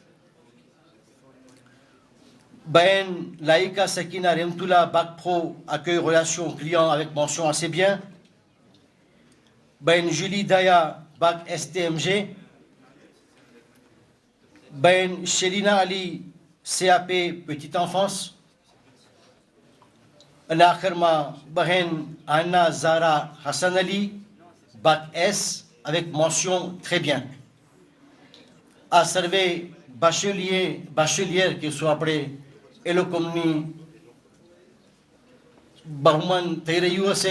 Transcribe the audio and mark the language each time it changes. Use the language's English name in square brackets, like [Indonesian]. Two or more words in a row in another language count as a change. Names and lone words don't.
[French] Bain Laïka Sakina Remtoula bac Pro accueil relation client avec mention assez bien. Bain Julie Daya bac STMG. Bain Shelina Ali CAP petite enfance. [Gujarati] અને આખરમાં બહેન [French] આના ઝારા હસન અલી bac S avec mention très bien. [Gujarati] આ સર્વે બાશેલિયર કે શું આપણે એ લોકોની બહુમાન થઈ રહ્યું હશે.